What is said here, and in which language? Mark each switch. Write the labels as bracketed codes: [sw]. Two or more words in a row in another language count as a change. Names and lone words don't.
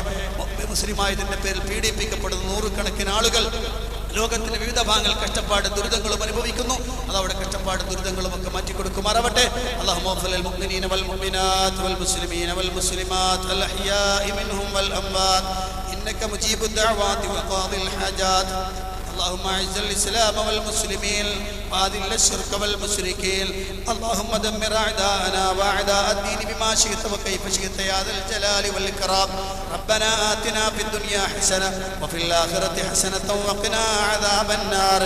[ml] മുസ്ലിമായതിൻ്റെ പേരിൽ പീഡിപ്പിക്കപ്പെടുന്ന നൂറുകണക്കിന് ആളുകൾ ലോകത്തിന്റെ വിവിധ ഭാഗങ്ങൾ കഷ്ടപ്പാട് ദുരിതങ്ങളും അനുഭവിക്കുന്നു. അതവിടെ കഷ്ടപ്പാട് ദുരിതങ്ങളും ഒക്കെ മാറ്റിക്കൊടുക്കുമാറാവട്ടെ. [ar] اللهم اغفر للمؤمنين والمؤمنات والمسلمين والمسلمات الأحياء منهم والأموات إنك مجيب الدعوات وقاضي الحاجات. اللهم اعز الاسلام والمسلمين واذل الشرك والمشركين. اللهم دمر اعداءنا واعداء الدين بما شئت وكيف شئت يا ذا الجلال والاكرام. ربنا آتنا في الدنيا حسنه وفي الاخره حسنه وقنا عذاب النار.